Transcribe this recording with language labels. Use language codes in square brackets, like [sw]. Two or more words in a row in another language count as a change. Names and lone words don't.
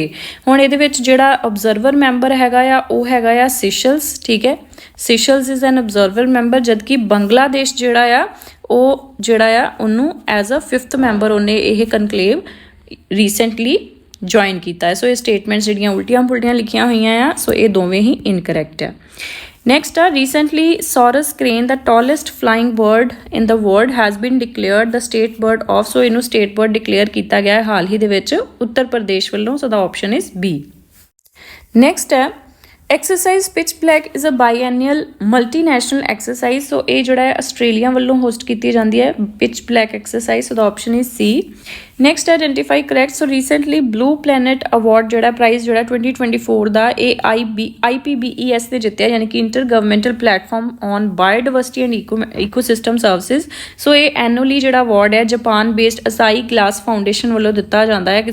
[pa] ਹੁਣ ਇਹਦੇ ਵਿੱਚ ਜਿਹੜਾ [en] observer member [pa] ਹੈਗਾ ਆ ਉਹ ਹੈਗਾ ਆ ਸਿਸ਼ਲਸ। ਠੀਕ ਹੈ, [en] Seychelles is an observer member, [pa] ਜਦਕਿ ਬੰਗਲਾਦੇਸ਼ ਜਿਹੜਾ ਆ ਉਹ ਜਿਹੜਾ ਆ ਉਹਨੂੰ [en] as a 5th member [pa] ਉਹਨੇ ਇਹ [en] conclave recently join [pa] ਕੀਤਾ ਹੈ। ਸੋ ਇਹ ਸਟੇਟਮੈਂਟਸ ਜਿਹੜੀਆਂ ਉਲਟੀਆਂ ਪੁਲਟੀਆਂ ਲਿਖੀਆਂ ਹੋਈਆਂ ਆ, ਸੋ ਇਹ ਦੋਵੇਂ ਹੀ ਇਨਕਰੈਕਟ ਆ। [en] Next, recently Saurus crane, the tallest flying bird in the world, has been declared the state bird of। [pa] So ਇਹਨੂੰ [en] state bird declare [pa] ਕੀਤਾ ਗਿਆ ਹੈ ਹਾਲ ਹੀ ਦੇ ਵਿੱਚ ਉੱਤਰ ਪ੍ਰਦੇਸ਼ ਵੱਲੋਂ। [en] So the option is B. Next ਹੈ exercise pitch black is a biennial multinational exercise। [pa] So ਇਹ ਜਿਹੜਾ ਹੈ ਆਸਟ੍ਰੇਲੀਆ ਵੱਲੋਂ ਹੋਸਟ ਕੀਤੀ ਜਾਂਦੀ ਹੈ [en] pitch black exercise। So the option is C. next identify correct. [pa] ਸੋ ਰੀਸੈਂਟਲੀ ਬਲੂ ਪਲੈਨਟ ਅਵਾਰਡ ਜਿਹੜਾ ਪ੍ਰਾਈਜ਼ ਜਿਹੜਾ 2024 ਦਾ ਇਹ IPBES ਨੇ ਜਿੱਤਿਆ, ਯਾਨੀ ਕਿ ਇੰਟਰ ਗਵਰਨਮੈਂਟਲ ਪਲੇਟਫਾਰਮ ਔਨ ਬਾਇਓਡਾਇਵਰਸਿਟੀ ਐਂਡ ਈਕੋਸਿਸਟਮ ਸਰਵਿਸਿਜ਼। ਸੋ ਇਹ ਐਨੂਅਲੀ ਜਿਹੜਾ ਅਵਾਰਡ ਹੈ ਜਾਪਾਨ ਬੇਸਡ ਅਸਾਈ ਗਲਾਸ ਫਾਊਂਡੇਸ਼ਨ ਵੱਲੋਂ ਦਿੱਤਾ ਜਾਂਦਾ ਹੈ।